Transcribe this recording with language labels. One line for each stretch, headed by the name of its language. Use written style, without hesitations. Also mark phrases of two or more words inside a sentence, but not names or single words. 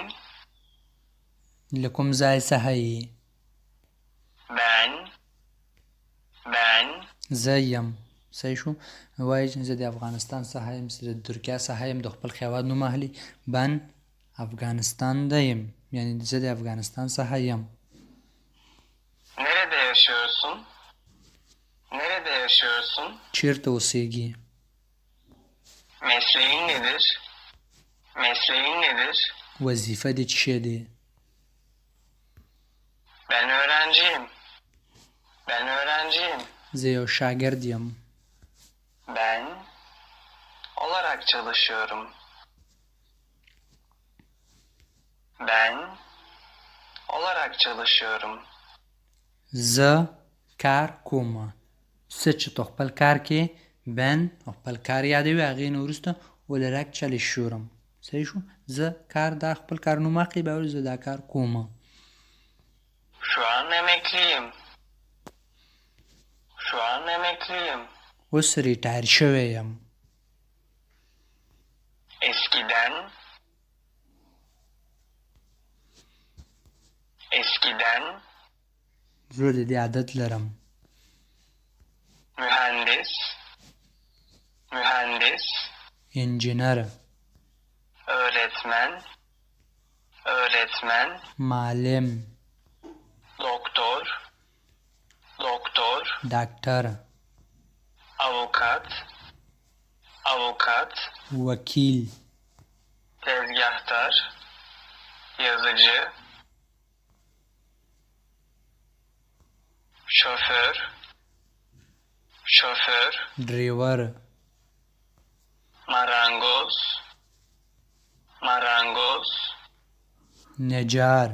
Pashto: له کوم ځای څخه یې؟ Ben زه یم. صحیح شو؟ وایي چې زه د افغانستان څخه یم، زه د ترکیه څخه یم، د خپل هېواد نوم اخلي.
Turkish: Ben Afganistan'da yım,
Pashto: یعنی زه د افغانستان څخه یم.
Turkish: Nerede yaşıyorsun?
Pashto: چیرته اوسېږي؟
Turkish: Mesleğin nedir?
Pashto: وظیفه دې څه دی؟
Turkish: Ben öğrenciyim.
Pashto: زه یو شاګرد یم.
Turkish: Ben olarak çalışıyorum.
Pashto: زه کار کوم. څه چې تو خپل کار کې بن خپل کار یادوي، هغې نه وروسته
Turkish: olarak çalışıyorum.
Pashto: صحیح شو؟ زه کار دا خپل کار نوم اخلي، بیا زه دا کار کوم.
Turkish: Şu an emekliyim.
Pashto: اوس ریټایر شوی یم. Eskiden زه د دې عادت لرم. mühendis انجینر. öğretmen معلم. doktor ډاکټر. avukat وکیل.
Turkish: tezgahtar yazıcı şoför
Pashto: ډریور. marangoz نجار.